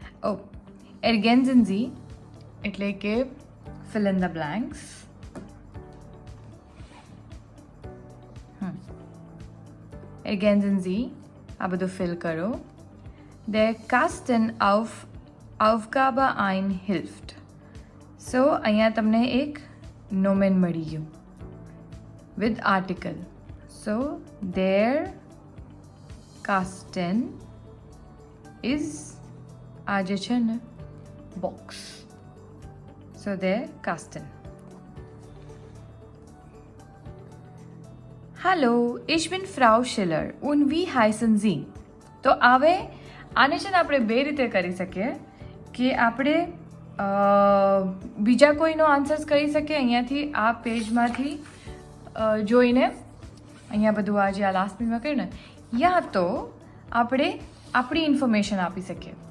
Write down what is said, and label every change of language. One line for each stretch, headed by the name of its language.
English: Oh,
German: ergänzen Sie
Gujarati: એટલે કે
English: fill in the blanks.
German: Ergänzen Sie,
Gujarati: આ બધું fill કરો.
German: Der Kasten auf Aufgabe 1 hilft.
Gujarati: So, અહીંયા તમને એક nomen મળી ગયું with article. So,
German: der Kasten is
Gujarati: આ જે છે ને box.
German: So, der Kasten. Hallo, ich bin Frau Schiller und wie heißen Sie?
Gujarati: તો હવે આને છે ને આપણે બે રીતે કરી શકીએ કે આપણે બીજા કોઈનો આન્સર્સ કરી શકીએ અહીંયાથી આ પેજમાંથી જોઈને, અહીંયા બધું આ જે આ લાસ્ટ પેજમાં કર્યું ને, યા તો આપણે આપણી ઇન્ફોર્મેશન આપી શકીએ.